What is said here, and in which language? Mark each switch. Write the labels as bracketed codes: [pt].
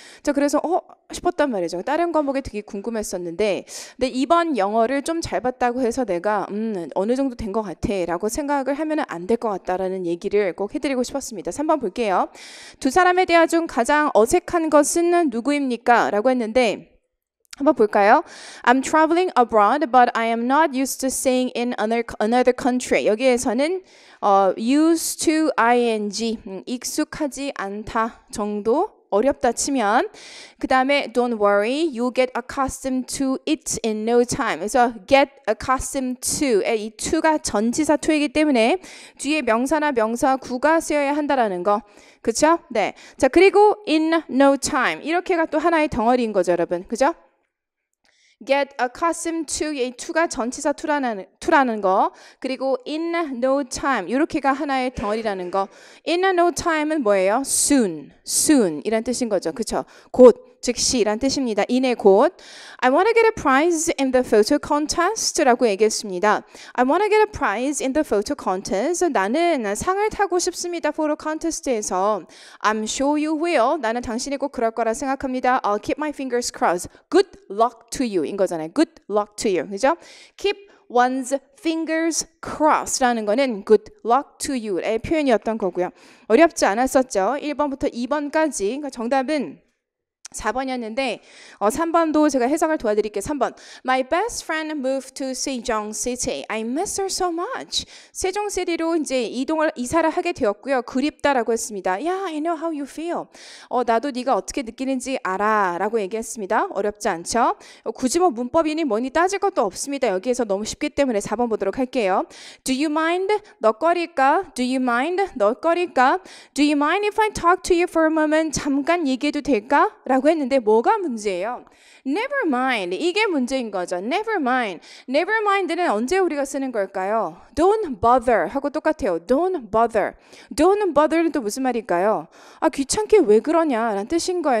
[ko] 자, 그래서 싶었단 말이죠. 다른 과목이 되게 궁금했었는데 근데 이번 영어를 좀 잘 봤다고 해서 내가 어느 정도 된 것 같아 라고 생각을 하면 안 될 것 같다라는 얘기를 꼭 해드리고 싶었습니다. 3번 볼게요. 두 사람의 대화 중 가장 어색한 것은 누구입니까? 라고 했는데 한번 볼까요? [en] I'm traveling abroad, but I am not used to staying in another country. [ko] 여기에서는 [en] used to ing, [ko] 익숙하지 않다 정도 어렵다 치면 그 다음에 [en] don't worry, you'll get accustomed to it in no time. [ko] 그래서 get accustomed to 이 to가 전치사 to이기 때문에 뒤에 명사나 명사 구가 쓰여야 한다라는 거. 그쵸? 네. 자, 그리고 in no time 이렇게가 또 하나의 덩어리인 거죠, 여러분. 그죠? get accustomed to 이 to가 전치사 to라는 거 그리고 in no time 이렇게가 하나의 덩어리라는 거 in no time은 뭐예요? soon 이란 뜻인 거죠. 그쵸? 곧 즉시란 뜻입니다. [en] in의 곧 I want to get a prize in the photo contest [ko] 라고 얘기했습니다. [en] I want to get a prize in the photo contest [ko] 나는 상을 타고 싶습니다. 포토 컨테스트에서 [en] I'm sure you will [ko] 나는 당신이 꼭 그럴 거라 생각합니다. [en] I'll keep my fingers crossed. Good luck to you [ko] 인 거잖아요. [en] Good luck to you. [ko] 그죠? [en] Keep one's fingers crossed [ko] 라는 거는 good luck to you의 표현이었던 거고요. 어렵지 않았었죠. 1번부터 2번까지. 그러니까 정답은 4번이었는데 3번도 제가 해석을 도와드릴게요. [en] 3번 My best friend moved to Sejong City. I miss her so much. [ko] 세종시티로 이제 이사를 하게 되었고요. 그립다라고 했습니다. [en] Yeah, I know how you feel. [ko] 나도 네가 어떻게 느끼는지 알아 라고 얘기했습니다. 어렵지 않죠? 굳이 뭐 문법이니 뭐니 따질 것도 없습니다. 여기에서 너무 쉽기 때문에 4번 보도록 할게요. [en] Do you mind? 너거릴까? Do you mind? 너거릴까? Do you mind if I talk to you for a moment? [ko] 잠깐 얘기해도 될까? 라고 했는데 뭐가 문제예요? [en] Never mind. [ko] 이게 문제인 거죠. [en] Never mind. Never mind는 [ko] 언제 우리가 쓰는 걸까요? [en] Don't bother [ko] 하고 똑같아요. [en] Don't bother. [ko] Don't bother는 또 무슨 말일까요? 귀찮게 왜 그러냐 라는 뜻인 거예요.